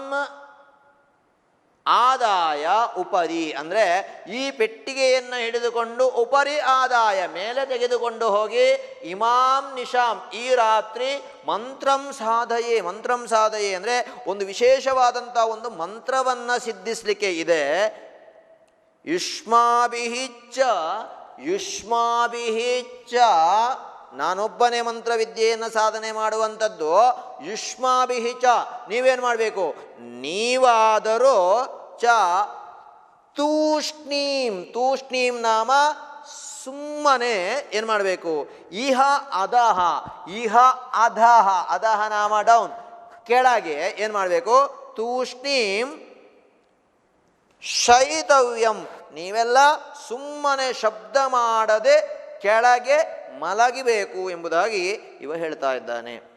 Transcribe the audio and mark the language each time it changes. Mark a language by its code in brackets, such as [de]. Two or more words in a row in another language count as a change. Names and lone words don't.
[sa] ಇಮಾಂ ಆದಾಯ ಉಪರಿ [kn] ಅಂದರೆ ಈ ಪೆಟ್ಟಿಗೆಯನ್ನು ಹಿಡಿದುಕೊಂಡು [sa] ಉಪರಿ ಆದಾಯ [kn] ಮೇಲೆ ತೆಗೆದುಕೊಂಡು ಹೋಗಿ [sa] ಇಮಾಂ ನಿಶಾಂ [kn] ಈ ರಾತ್ರಿ [sa] ಮಂತ್ರಂ ಸಾಧಯೇ [kn] ಅಂದರೆ ಒಂದು ವಿಶೇಷವಾದಂಥ ಒಂದು ಮಂತ್ರವನ್ನು ಸಿದ್ಧಿಸಲಿಕ್ಕೆ ಇದೆ. ಯುಷ್ಮಾಭಿಹಿಚ್ಚ ನಾನೊಬ್ಬನೇ ಮಂತ್ರವಿದ್ಯೆಯನ್ನು ಸಾಧನೆ ಮಾಡುವಂಥದ್ದು. ಯುಷ್ಮಾಭಿಹಿಚ ನೀವೇನು ಮಾಡಬೇಕು, ನೀವಾದರೂ [sa] ಚ ತೂಷ್ಣೀಂ ನಾಮ [kn] ಸುಮ್ಮನೆ ಏನು ಮಾಡಬೇಕು, [sa] ಇಹ ಅಧಹ ನಾಮ [kn] ಡೌನ್ ಕೆಳಗೆ ಏನು ಮಾಡಬೇಕು, [sa] ತೂಷ್ಣೀಂ ಶೈತವ್ಯಂ [kn] ನೀವೆಲ್ಲ ಸುಮ್ಮನೆ ಶಬ್ದ ಮಾಡದೆ ಕೆಳಗೆ ಮಲಗಬೇಕು ಎಂಬುದಾಗಿ ಇವ ಹೇಳ್ತಾ ಇದ್ದಾನೆ.